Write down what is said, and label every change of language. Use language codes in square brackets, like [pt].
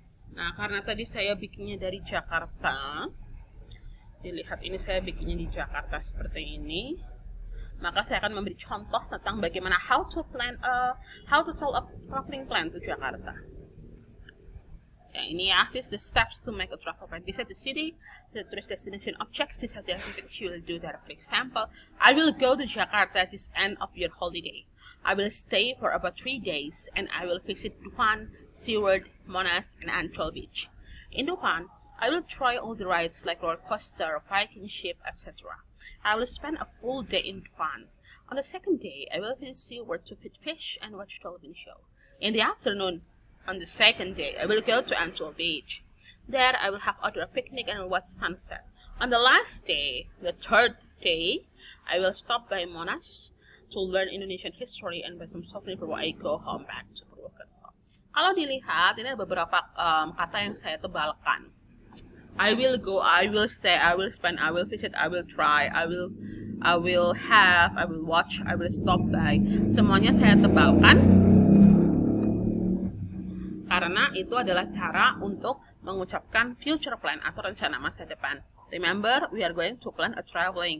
[id] Nah, karena tadi saya bikinnya dari Jakarta, dilihat ini saya bikinnya di Jakarta seperti ini, maka saya akan memberi contoh tentang bagaimana [en] how to tell a traveling plan to Jakarta. [id] Ya, ini ya, [en] this is the steps to make a travel plan. This is the city, the tourist destination objects, these are the activities you will do there. For example, I will go to Jakarta at this end of your holiday. I will stay for about 3 days and I will visit Dufan, SeaWorld, Monas, and Ancol Beach. In Dufan, I will try all the rides like roller coaster, Viking ship, etc. I will spend a full day in Dufan. On the second day, I will visit SeaWorld to feed fish and watch television show. In the afternoon, on the second day, I will go to Ancol Beach. There, I will have outdoor picnic and watch sunset. On the last day, the third day, I will stop by Monas to learn Indonesian history and buy some souvenir before I go home back to Purwokerto. [id] Kalau dilihat, ini ada beberapa kata yang saya tebalkan. [en] I will go, I will stay, I will spend, I will visit, I will try, I will have, I will watch, I will stop by. [id] Semuanya saya tebalkan karena itu adalah cara untuk mengucapkan future plan atau rencana masa depan. [en] Remember, we are going to plan a traveling.